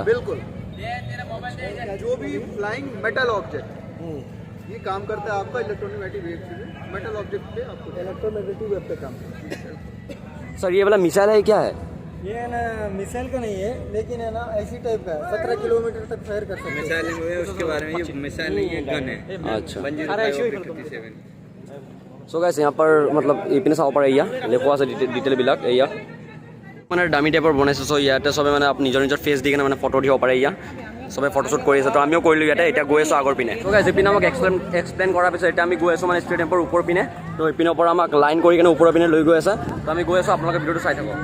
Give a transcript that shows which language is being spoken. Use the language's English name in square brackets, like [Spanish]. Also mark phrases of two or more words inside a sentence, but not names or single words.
[Hindi] बिल्कुल, जो भी [English] flying metal object [Hindi] ये काम करता है आपका [English] electromagnetic wave [Hindi] से, [English] metal object [Hindi] पे आपको [English] electromagnetic wave [Hindi] पे काम करता है। सर ये वाला मिसाइल है क्या है? ये ना मिसाइल का नहीं है, लेकिन है ना ऐसी टाइप का 17 किलोमीटर तक फायर कर सकते हैं। मिसाइल है उसके बारे में, ये मिसाइल नहीं है, गन है। [Assamese] अच्छा। [English] so guys [Hindi] यहाँ पर मतलब [Assamese] ইপিনে চাব পাৰে এয়া লেখোৱা আছে ডিটেইলবিলাক এয়া মানে [English] dummy type [Assamese] বনাইছে। চ' ইয়াতে চবে মানে নিজৰ নিজৰ ফেচ দি কিনে মানে ফটো দিব পাৰে এয়া চবে ফটোশ্বুট কৰি আছে। তো আমিও কৰিলোঁ ইয়াতে। এতিয়া গৈ আছোঁ আগৰ পিনে। [English] so guys [Assamese] ইপিনে আমাক এক্সপ্লেইন কৰাৰ পিছত এতিয়া আমি গৈ আছোঁ মানে ষ্টেডিয়ামৰ ওপৰ পিনে। তো ইপিনৰ পৰা আমাক লাইন কৰি কিনে ওপৰৰ পিনে লৈ গৈ আছে। তো আমি গৈ আছোঁ, আপোনালোকে ভিডিঅ'টো চাই থাকক।